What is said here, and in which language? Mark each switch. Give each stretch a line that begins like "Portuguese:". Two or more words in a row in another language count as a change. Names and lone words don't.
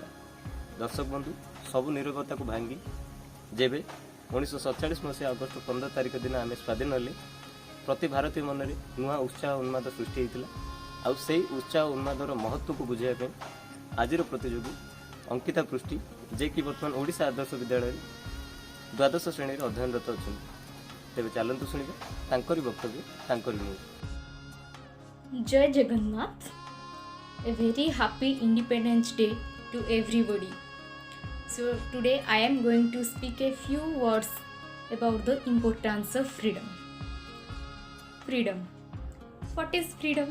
Odia: ଦର୍ଶକ ବନ୍ଧୁ, ସବୁ ନିରବତାକୁ ଭାଙ୍ଗି ଯେବେ 1947 ମସିହା ଅଗଷ୍ଟ 15 ତାରିଖ ଦିନ ଆମେ ସ୍ୱାଧୀନ ହେଲେ, ପ୍ରତି ଭାରତୀୟ ମନରେ ନୂଆ ଉତ୍ସାହ ଉନ୍ମାଦ ସୃଷ୍ଟି ହୋଇଥିଲା। ଆଉ ସେଇ ଉତ୍ସାହ ଉନ୍ମାଦର ମହତ୍ତ୍ୱକୁ ବୁଝାଇବା ପାଇଁ ଆଜିର ପ୍ରତିଯୋଗୀ ଅଙ୍କିତା ପୃଷ୍ଟି, ଯିଏକି ବର୍ତ୍ତମାନ ଓଡ଼ିଶା ଆଦର୍ଶ ବିଦ୍ୟାଳୟରେ ଦ୍ୱାଦଶ ଶ୍ରେଣୀରେ ଅଧ୍ୟୟନରତ ଅଛନ୍ତି। ତେବେ ଚାଲନ୍ତୁ ଶୁଣିବା ତାଙ୍କରି ବକ୍ତବ୍ୟ, ତାଙ୍କରି ମୁହଁରୁ। ଜୟ ଜଗନ୍ନାଥ.
English: A very happy Independence Day to everybody. So today I am going to speak a few words about the importance of freedom. Freedom. What is freedom?